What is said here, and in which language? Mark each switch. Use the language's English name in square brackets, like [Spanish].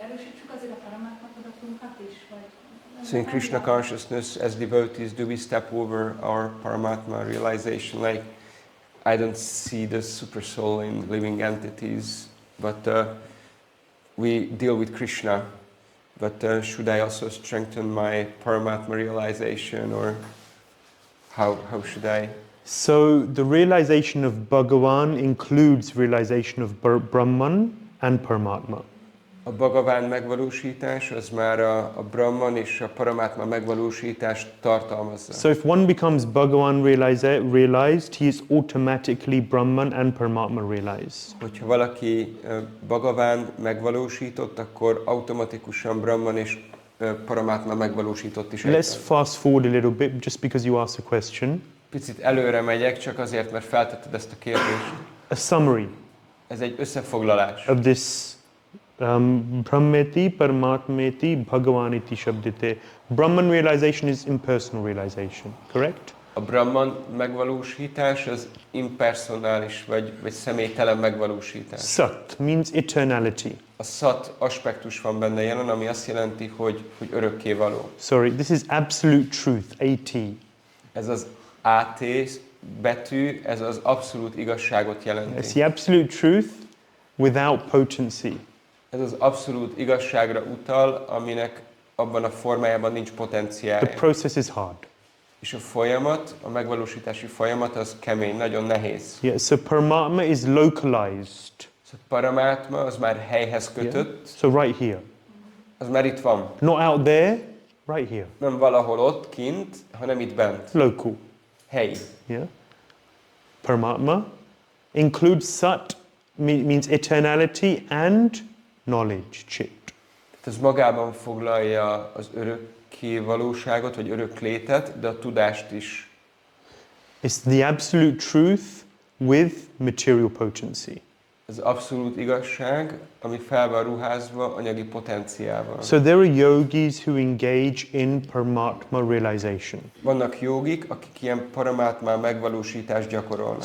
[Hungarian] Erősítsük azért a paramatma tudatunkat is, vagy... [English] So in Krishna consciousness, as devotees, do we step over our Paramatma realization? Like, I don't see the super soul in living entities, but we deal with Krishna. But should I also strengthen my Paramatma realization, or how should I? So the realization of Bhagavan includes realization of Brahman and Paramatma. [Hungarian] A Bhagavan megvalósítás az már a Brahman és a Paramátma megvalósítást tartalmazza. [English] So if one becomes Bhagavan realized, he is automatically Brahman and Paramatma realized. [Hungarian] Hogyha valaki Bhagavan megvalósított, akkor automatikusan Brahman és Paramátma megvalósított is. [English] Let's fast forward a little bit just because you asked a question. [Hungarian] Picit előre megyek, csak azért, mert feltetted ezt a kérdést. [English] A summary [Hungarian] Ez egy összefoglalás. [English] of this [Sanskrit] Brahmeti, Paramatmeti, Bhagavaniti Shabdite. [English] Brahman realization is impersonal realization, correct? [Hungarian] A Brahman megvalósítás az impersonális, vagy személytelen megvalósítás. [English] Sat means eternality. [Hungarian] A szat aspektus van benne jelen, ami azt jelenti, hogy örökkévaló. [English] Sorry, this is absolute truth, AT. [Hungarian] Ez az AT betű, ez az abszolút igazságot jelenti. [English] It's the absolute truth without potency. [Hungarian] Ez az abszolút igazságra utal, aminek abban a formájában nincs [English] The [Hungarian] potenciálja. [English] process is hard. [Hungarian] És a folyamat, a megvalósítási folyamat az kemény, nagyon nehéz. [English] Yeah, so Paramatma is localized. [Hungarian] So Paramátma az már helyhez kötött, [English] So right here. [Hungarian] az már itt van. [English] Not out there, right here. [Hungarian] Nem valahol ott kint, hanem itt bent. [English] Local. [Hungarian] Helyi. [English] Yeah. Paramatma includes Sat, means eternality and knowledge, Chit. [Hungarian] Ez magában foglalja az örökké valóságot, vagy öröklétet, de a tudást is. [English] It's the absolute truth with material potency. [Hungarian] Ez abszolút igazság, ami fel van ruházva anyagi potenciával. [English] So there are yogis who engage in Paramatma realization. [Hungarian] Vannak jogik, akik ilyen paramátmá megvalósítást gyakorolnak.